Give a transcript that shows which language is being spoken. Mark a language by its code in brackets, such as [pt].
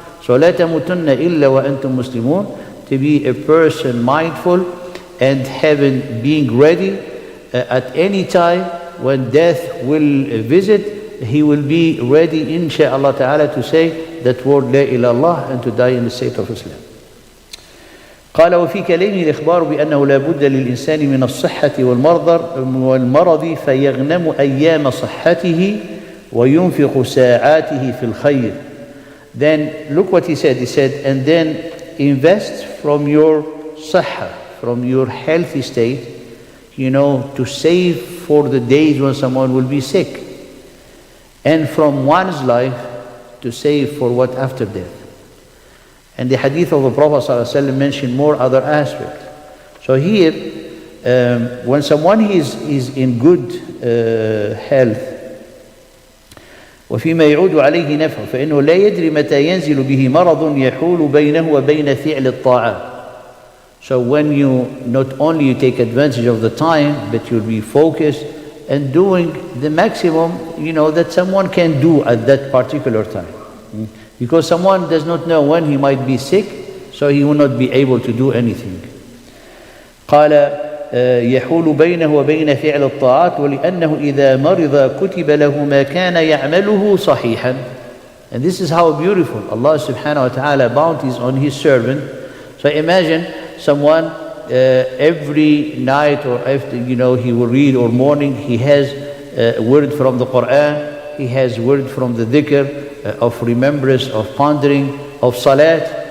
[en] So [ar] لا تموتن إلا وأنتم مسلمون, [en] to be a person mindful and being ready at any time when death will visit, he will be ready, inshaAllah ta'ala, to say that word La ilallah and to die in the state of Islam. [ar] قال وفي كلامه الإخبار بأنه لا بد للإنسان من الصحة والمرض فيغنم أيام صحته وينفق ساعاته في الخير. [en] Then look what he said. He said, and then invest from your صحة, from your healthy state, to save for the days when someone will be sick, and from one's life to save for what after death. And the hadith of the Prophet ﷺ mentioned more other aspects. So here, when someone is in good health, [ar] وفيما يعود عليه نفعه فإنه لا يدري متى ينزل به مرض يحول بينه وبين فعل الطاعات. [en] So when you not only you take advantage of the time, but you'll be focused and doing the maximum, that someone can do at that particular time. Because someone does not know when he might be sick, so he will not be able to do anything. [ar] قال يحول بينه وبين فعل الطاعات ولأنه إذا مرض كتب له ما كان يعمله صحيحا. [en] And this is how beautiful Allah subhanahu wa ta'ala bounties on his servant. So imagine someone every night or after, he will read, or morning, he has a word from the Quran, he has word from the dhikr, of remembrance, of pondering, of salat.